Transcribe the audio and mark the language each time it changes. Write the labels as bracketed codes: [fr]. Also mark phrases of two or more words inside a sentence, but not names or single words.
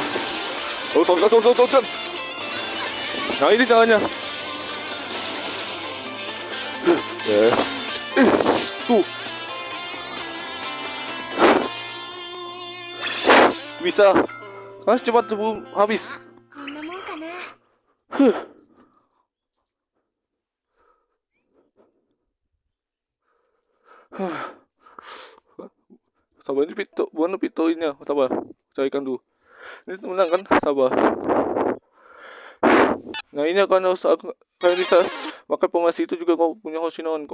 [id] Oh, tonton. Nah, ini caranya. Tuh. Bisa. Harus cepat sebelum habis. [ja] こんなもんかな [id] Sabar, ini bukan ini ya. Sabar, carikan dulu. Ini menang kan? Sabar. Nah, ini akan kayak bisa pakai pemasi itu juga kau punya Hoshinoan.